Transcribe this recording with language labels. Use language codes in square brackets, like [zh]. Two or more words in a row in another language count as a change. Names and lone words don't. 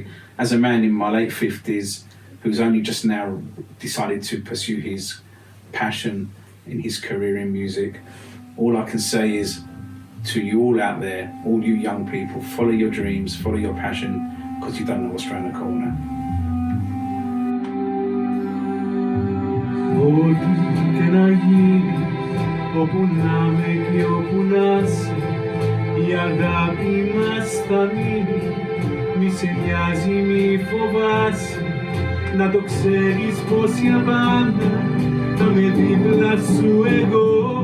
[en] As a man in my late 50s who's only just now decided to pursue his passion in his career in music, all I can say is to you all out there, all you young people, follow your dreams, follow your passion, because you don't know what's around the corner. [el] Η αγάπη μας θα μείνει, μη σε νοιάζει, μη φοβάσαι, να το ξέρεις πως για πάντα θα με δίπλα σου εγώ.